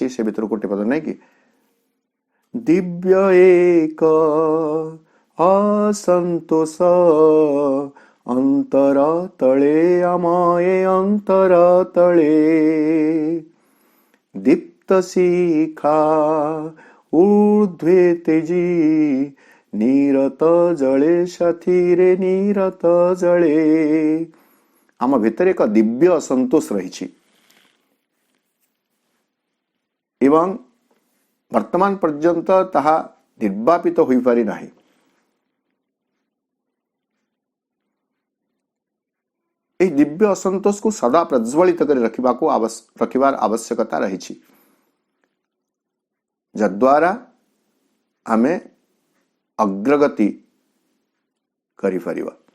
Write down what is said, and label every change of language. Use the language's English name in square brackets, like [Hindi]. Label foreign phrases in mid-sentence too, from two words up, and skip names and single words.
[Odia] ସେ ଭିତରୁ ଗୋଟେ ପଦ ନାହିଁ କି? ଦିବ୍ୟ ଏକ ଅସନ୍ତୋଷ ଅନ୍ତର ତଳେ, ଆମ ଏ ଅନ୍ତର ତଳେ ଦୀପ୍ତ ଶିଖା ଊର୍ଦ୍ଧ୍ୱେ ତେଜି, ନିରତ ଜଳେ ସାଥୀରେ ନିରତ ଜଳେ. ଆମ ଭିତରେ ଏକ ଦିବ୍ୟ ଅସନ୍ତୋଷ ରହିଛି ଏବଂ ବର୍ତ୍ତମାନ ପର୍ଯ୍ୟନ୍ତ ତାହା ନିର୍ବାପିତ ହୋଇପାରି ନାହିଁ. ଏହି ଦିବ୍ୟ ଅସନ୍ତୋଷକୁ ସଦା ପ୍ରଜ୍ୱଳିତ କରି ରଖିବାର ଆବଶ୍ୟକତା ରହିଛି, ଯଦ୍ୱାରା ଆମେ ଅଗ୍ରଗତି କରିପାରିବା.